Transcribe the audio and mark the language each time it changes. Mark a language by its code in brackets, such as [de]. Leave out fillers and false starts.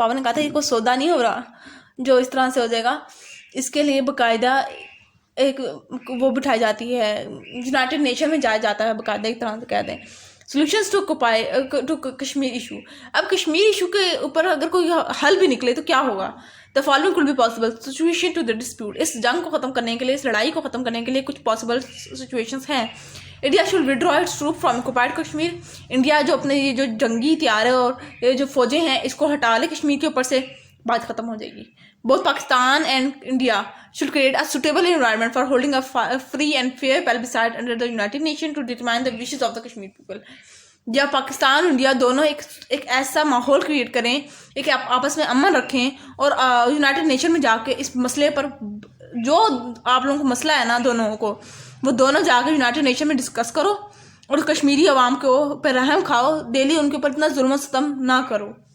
[ur] پاپا نے کہا تھا یہ کوئی سودا نہیں ہو رہا جو اس طرح سے ہو جائے گا. اس کے لیے باقاعدہ ایک وہ بٹھائی جاتی ہے، یونائٹڈ نیشن میں جایا جاتا ہے باقاعدہ، ایک طرح سے کہہ دیں سولوشنز ٹو کشمیر ایشو. اب کشمیر ایشو کے اوپر اگر کوئی حل بھی نکلے تو کیا ہوگا؟ [en] The following could be possible solution to the dispute. [ur] اس جنگ کو ختم کرنے کے لیے، اس لڑائی کو ختم کرنے کے لیے کچھ پاسبل سچویشنز ہیں. [en] India should withdraw its troops from occupied Kashmir. [ur] India جو اپنے یہ جو جنگی تیارے اور یہ جو فوجیں ہیں اس کو ہٹا لے کشمیر کے اوپر سے، بات ختم ہو جائے گی. [en] Both Pakistan and India should create a suitable environment for holding a free and fair plebiscite under the United Nations to determine the wishes of the Kashmir people. [ur] یا پاکستان اور انڈیا دونوں ایک ایسا ماحول کریٹ کریں، ایک آپس میں امن رکھیں، اور یونائٹڈ نیشن میں جا کے اس مسئلے پر، جو آپ لوگوں کو مسئلہ ہے نا دونوں کو، وہ دونوں جا کے یونائٹڈ نیشن میں ڈسکس کرو، اور کشمیری عوام کو پہ رحم کھاؤ، ڈیلی ان کے اوپر اتنا ظلم و ستم نہ کرو.